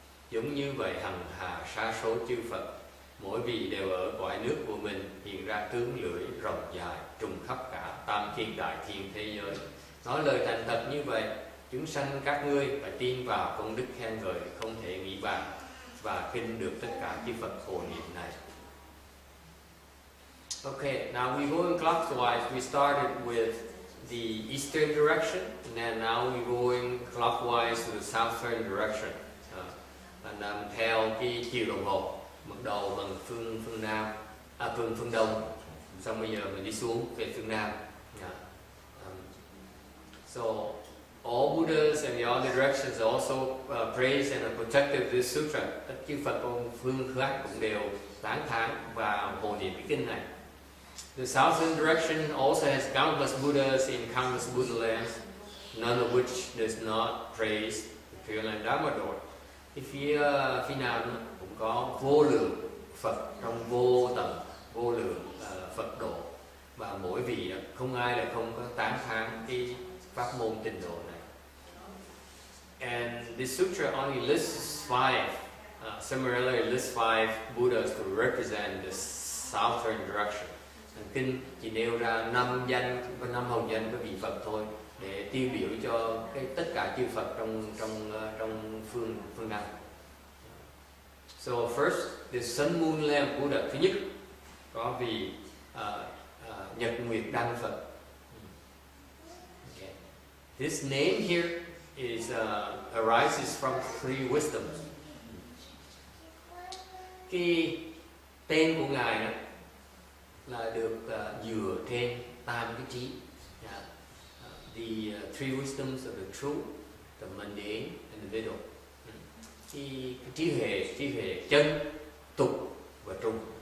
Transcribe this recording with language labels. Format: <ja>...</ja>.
<vi>Giống như vậy hằng hà sa số chư Phật, mỗi vị đều ở cõi nước của mình hiện ra tướng lưỡi rộng dài trùng khắp cả tam thiên đại thiên thế giới. Nói lời thành thật như vậy, chúng sanh các ngươi phải tin vào công đức khen ngợi không thể nghĩ bàn và kinh được tất cả chư Phật hộ niệm này.</vi> <en>Okay, now we go in clockwise. We started with the eastern direction, and then now we going clockwise to the southern direction.</en> <vi>And theo cái chiều đồng hồ, bắt đầu bằng phương nam, phương đông, xong bây giờ mình đi xuống về phương nam.</vi> <en>So all Buddhas and the other directions also praise and are protective of this sutra.</en> <vi>Tất chư Phật phương khác cũng đều tán thán và hộ niệm cái kinh này.</vi> <en>The southern direction also has countless Buddhas in countless Buddha lands, none of which does not praise the Pure Land Dharma Door.</en> <vi>Cái phía nam cũng có vô lượng Phật trong vô tận vô lượng Phật độ, và mỗi vị không ai là không có tán thán cái pháp môn tịnh độ này.</vi> <en>And this sutra only lists five. Similarly, it lists five Buddhas to represent the southern direction.</en> <vi>Kinh chỉ nêu ra 5 danh và 5 hồng danh của vị Phật thôi, để tiêu biểu cho tất cả chư Phật trong phương Nam.</vi> <en>So first, the Sun Moon Lamp Buddha.</en> <vi>Thứ nhất, có vị Nhật Nguyệt Đăng Phật.</vi> <en>Okay. This name here is arises from three wisdoms.</en> <vi>Cái tên của ngài đó là được dựa trên tam cái trí.</vi> <en>The three wisdoms of the true, the mundane, and the middle.</en> <vi>Cái trí huệ chân, tục và trung.</vi>